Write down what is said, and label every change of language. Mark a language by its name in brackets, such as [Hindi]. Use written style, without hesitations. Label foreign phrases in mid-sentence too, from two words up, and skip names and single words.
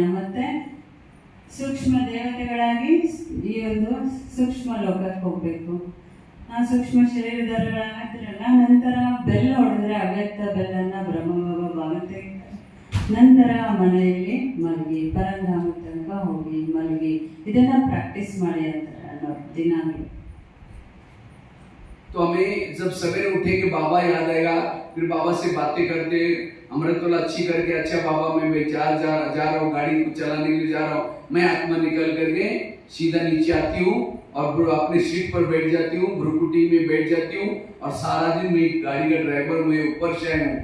[Kannada] ಮತ್ತೆ ಸೂಕ್ಷ್ಮ ದೇವತೆಗಳಾಗಿ ಈ ಒಂದು ಸೂಕ್ಷ್ಮ ಲೋಕಕ್ಕೆ ಹೋಗ್ಬೇಕು. ಆ ಸೂಕ್ಷ್ಮ ಶರೀರದವರಾಗಿದ್ರಲ್ಲ, ನಂತರ ಬೆಲ್ಲ ಹೊಡೆದ್ರೆ ಅವ್ಯಕ್ತ ಬೆಲ್ಲನ್ನ ಬ್ರಹ್ಮಬಾಬಾ ಭಾಗ ತೆಗಿತಾರೆ. ನಂತರ ಮನೆಯಲ್ಲಿ ಮಲಗಿ ಪರಂಧಾಮ ತನಕ ಹೋಗಿ ಮಲಗಿ ಇದನ್ನ ಪ್ರಾಕ್ಟೀಸ್ ಮಾಡಿ ಅಂತಾರೆ ಅನ್ನೋರು ದಿನಾಗ್ಲೂ. [Hindi] तो हमें जब सवेरे उठेंगे बाबा याद आएगा, फिर बाबा से बातें करते, अमृतवाला अच्छी करके, अच्छा बाबा मैं जा रहा हूँ, गाड़ी को चलाने के लिए जा रहा हूँ, मैं आत्मा निकल करके सीधा नीचे आती हूँ और अपने सीट पर बैठ जाती हूँ, भ्रुकुटी में बैठ जाती हूँ और सारा दिन मैं गाड़ी का ड्राइवर, मैं ऊपर शहर हूँ।